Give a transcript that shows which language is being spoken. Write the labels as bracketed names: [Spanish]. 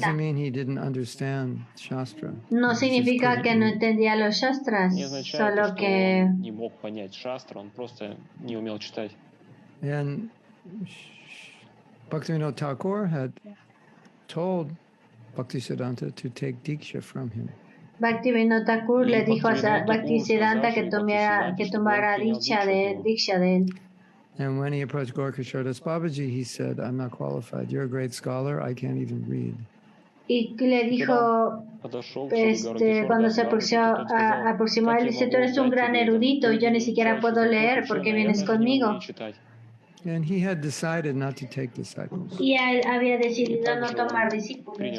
[English] Doesn't mean he didn't understand Shastra. [Spanish] No significa que no entendía los Shastras, solo que [Russian] не мог понять Шастру, он просто не умел читать. [English] And Bhaktivinoda Thakur had told Bhaktisiddhanta to take Diksha from him. [Spanish] Bhaktivinoda Thakur le dijo a Bhaktisiddhanta que tomara Diksha de él. [English] And when he approached Gorka Shordas Babaji, he said, I'm not qualified. You're a great scholar. I can't even read. [Spanish] Y le dijo, cuando se aproximó a él, dice, tú eres un gran erudito y yo ni siquiera puedo leer porque vienes conmigo. [English] And he had decided not to take disciples. [Spanish] Y él había decidido no tomar discípulos.